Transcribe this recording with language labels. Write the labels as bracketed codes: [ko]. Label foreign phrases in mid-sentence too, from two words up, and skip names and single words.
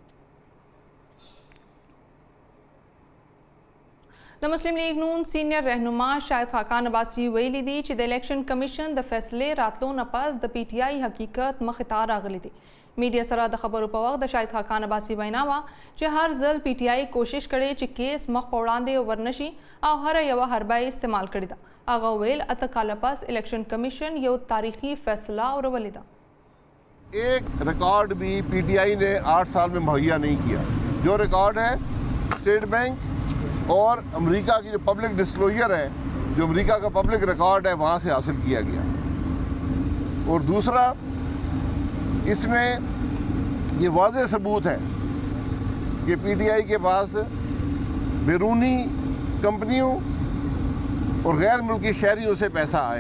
[ps] د مسلم لیگ نون سینئر رهنما شاهد خاقان عباسی ویلي دي چې د الیکشن کمیشن د فیصلې راتلو نه پس د پی ټی آی حقیقت مخې ته راغلی دی. میډیا سره د خبرو په وخت د شاهد خاقان عباسی وینا وه چې هر ځل پی ټی آی کوشش کړي چې کیس مخ په وړاندې ورنشي او هر یوه حربه یې استعمال کړې ده. هغه ویل 8 کاله پس الیکشن کمیشن یو تاریخي فیصله اورولې ده. [ur] ایک ریکارڈ بھی پی ٹی آئی نے 8 سال میں مہیا نہیں کیا. جو ریکارڈ ہے سٹیٹ بینک اور امریکہ کی جو [en] public disclosure [ur] ہے، جو امریکہ کا [en] public record [ur] ہے، وہاں سے حاصل کیا گیا. اور دوسرا، اس میں یہ واضح ثبوت ہے کہ پی ٹی آئی کے پاس بیرونی کمپنیوں اور غیر ملکی شہریوں سے پیسہ آیا.